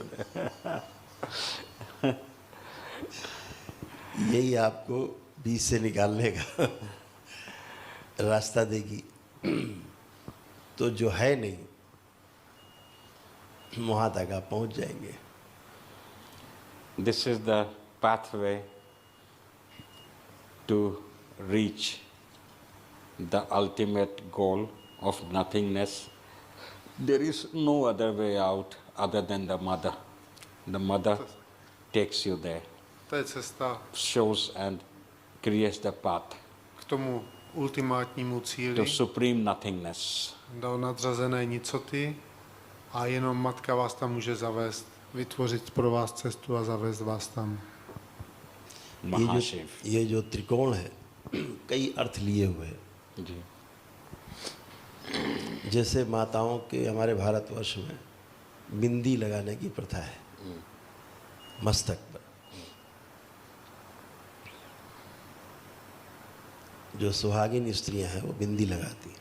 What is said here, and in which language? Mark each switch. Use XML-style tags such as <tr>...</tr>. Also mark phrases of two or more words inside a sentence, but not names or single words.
<hi>यही आपको बीच से निकालने का रास्ता देगी। तो जो है नहीं वहाँ तक आप पहुँच जाएंगे।</hi> <en>This is the pathway to reach the ultimate goal of nothingness. There is no other way out other than the mother. The mother takes you there.</en> <cs>To je cesta</cs> <en>shows and creates the path</en> <cs>k tomu ultimátnímu</cs> <en>to</en> <cs>cíli,</cs> <en>supreme nothingness.</en> <cs>do nadřazené nicoty a jenom Matka vás tam může zavést, vytvořit pro vás cestu a zavést vás tam. Mahashiv.</cs> <hi>ये जो त्रिकोण है कई अर्थ लिए हुए हैं। जी जैसे माताओं के हमारे भारतवर्ष में बिंदी लगाने की प्रथा है मस्तक पर। जो सुहागिन स्त्रियां हैं वो बिंदी लगाती हैं।</hi>